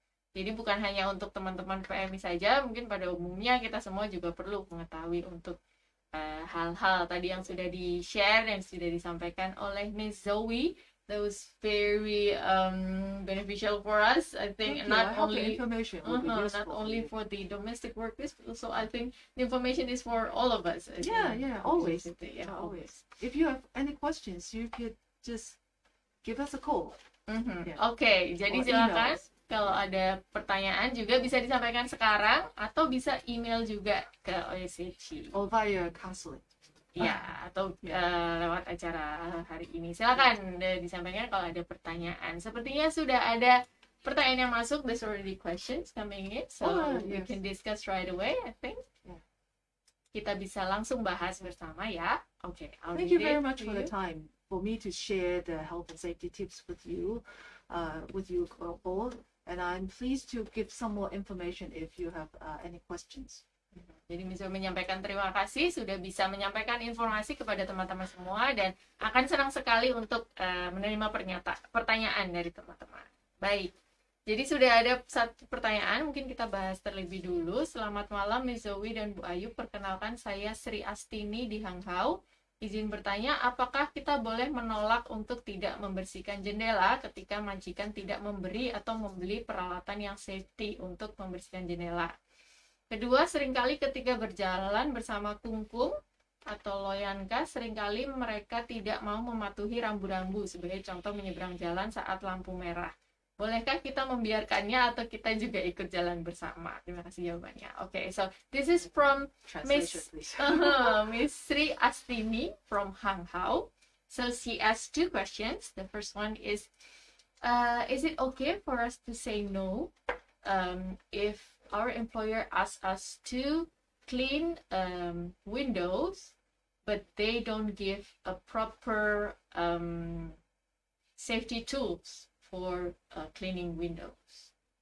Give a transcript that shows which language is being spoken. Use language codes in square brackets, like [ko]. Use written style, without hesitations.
[id] Jadi bukan hanya untuk teman-teman PMI saja, mungkin pada umumnya kita semua juga perlu mengetahui untuk hal-hal tadi yang sudah di-share dan sudah disampaikan oleh Miss Zoe. [en] That was very beneficial for us. I think not only information will be useful not only for the domestic workers, but also I think the information is for all of us. Always. Yeah, always. If you have any questions, you could just give us a call. [id] Oke, jadi silakan kalau ada pertanyaan juga bisa disampaikan sekarang atau bisa email juga ke OSCG. [en] Or via counseling. [id] Ya, atau lewat acara hari ini. Silakan disampaikan kalau ada pertanyaan. Sepertinya sudah ada pertanyaan yang masuk. [en] There's already questions coming in, so we can discuss right away, I think. [id] Kita bisa langsung bahas bersama ya. [en] Okay, thank you very much for the time for me to share the health and safety tips with you all. And I'm pleased to give some more information if you have any questions. [id] Jadi bisa menyampaikan terima kasih sudah bisa menyampaikan informasi kepada teman-teman semua dan akan senang sekali untuk menerima pertanyaan dari teman-teman. Baik, jadi sudah ada satu pertanyaan, mungkin kita bahas terlebih dulu. Selamat malam Miss Zoe dan Bu Ayu, perkenalkan saya Sri Astini di Hangzhou. Izin bertanya, apakah kita boleh menolak untuk tidak membersihkan jendela ketika majikan tidak memberi atau membeli peralatan yang safety untuk membersihkan jendela? Kedua, seringkali ketika berjalan bersama kungkung atau loyanka, seringkali mereka tidak mau mematuhi rambu-rambu sebagai contoh menyeberang jalan saat lampu merah. Bolehkah kita membiarkannya atau kita juga ikut jalan bersama? Terima kasih jawabannya. [en] Okay, so this is from Miss Sri Astini from Hangzhou. So she asked two questions. The first one is it okay for us to say no if our employer asks us to clean windows, but they don't give a proper safety tools for cleaning windows?